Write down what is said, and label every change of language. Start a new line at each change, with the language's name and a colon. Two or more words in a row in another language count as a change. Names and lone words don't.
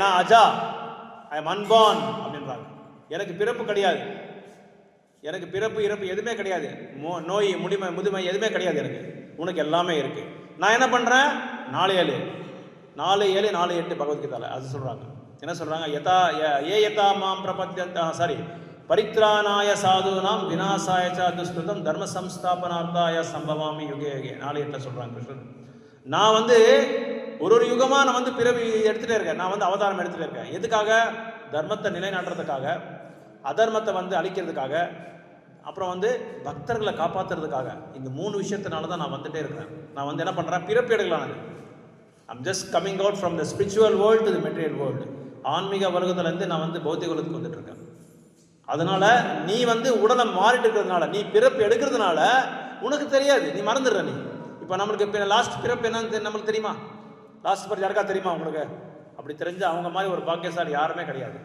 Tamil: நான் அஜா,
English: I am unborn
Tamil: அப்படின்றாங்க. எனக்கு பிறப்பு கிடையாது, எனக்கு பிறப்பு இறப்பு எதுவுமே கிடையாது, நோய் முதுமை எதுவுமே கிடையாது எனக்கு, உனக்கு எல்லாமே இருக்கு. நான் என்ன பண்றேன்? 4:7 4:8 பகவத்கீதால அது சொல்றாங்க. என்ன சொல்றாங்க?
Sanskrit: यदा माम् प्रपद्यन्ता परित्राणाय साधूनाम् विनाशाय च दुष्कृतम् धर्म संस्थापनार्थाय सम्भवामि युगे युगे 4:8
Tamil: சொல்றாங்க கிருஷ்ணன். நான் வந்து ஒரு யுகமா நான் வந்து பிறவி எடுத்துட்டே இருக்கேன், நான் வந்து அவதாரம் எடுத்துட்டே இருக்கேன். எதுக்காக? தர்மத்தை நிலைநாட்டுறதுக்காக, அதர்மத்தை வந்து அழிக்கிறதுக்காக, அப்புறம் வந்து பக்தர்களை காப்பாற்றுறதுக்காக. இந்த 3 விஷயத்தினால தான் நான் வந்துட்டே இருக்கிறேன். நான் வந்து என்ன பண்ணுறேன்? பிறப்பு எடுக்கலாம்.
English: I'm just coming out from the spiritual world to the material world.
Tamil: ஆன்மீக வர்க்கத்துலேருந்து நான் வந்து பௌத்திக உலகத்துக்கு வந்துட்டு இருக்கேன். அதனால நீ வந்து உடலை மாறிட்டு இருக்கிறதுனால, நீ பிறப்பு எடுக்கிறதுனால உனக்கு தெரியாது, நீ மறந்துடுற. நீ இப்போ நம்மளுக்கு லாஸ்ட் பிறப்பு என்னன்னு நம்மளுக்கு தெரியுமா?
English: last birth
Tamil: யாருக்கா தெரியுமா உங்களுக்கு? அப்படி தெரிஞ்சு அவங்க மாதிரி ஒரு பாக்கியசாலி யாருமே கிடையாது.